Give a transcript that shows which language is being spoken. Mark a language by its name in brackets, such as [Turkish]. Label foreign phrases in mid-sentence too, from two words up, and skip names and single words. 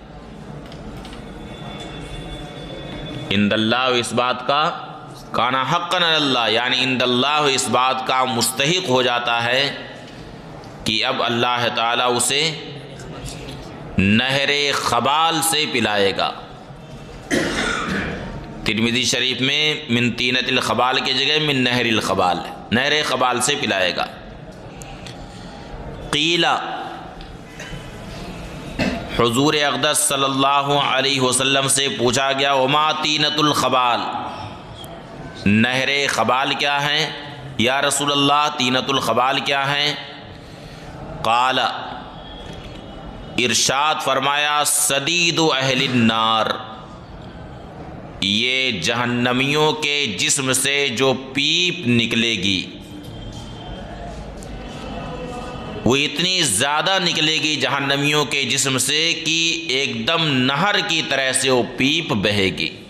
[Urdu] عنداللہ اس بات کا [Arabic] كان حقا الله, [Urdu] یعنی عنداللہ اس بات کا مستحق ہو جاتا ہے کہ اب اللہ تعالیٰ اسے نہرِ خبال سے پلائے گا. ترمذی شریف میں [Arabic] من طينة الخبال [Urdu] کی جگہ [Arabic] من نهر الخبال, [Urdu] نہرِ خبال سے پلائے گا. قیلا، حضور اقدس [Arabic] صلى الله عليه وسلم [Urdu] سے پوچھا گیا, [Arabic] وما طينة الخبال, [Urdu] نہرِ خبال کیا ہیں [Arabic] يا رسول الله, [Urdu] طینۃ الخبال کیا ہیں? قالا، ارشاد فرمایا, [Arabic] صديد أهل النار, [Urdu] یہ جہنمیوں کے جسم سے جو پیپ نکلے گی وہ اتنی زیادہ نکلے گی جہنمیوں کے جسم سے کہ ایک دم نہر کی طرح سے وہ پیپ بہے گی.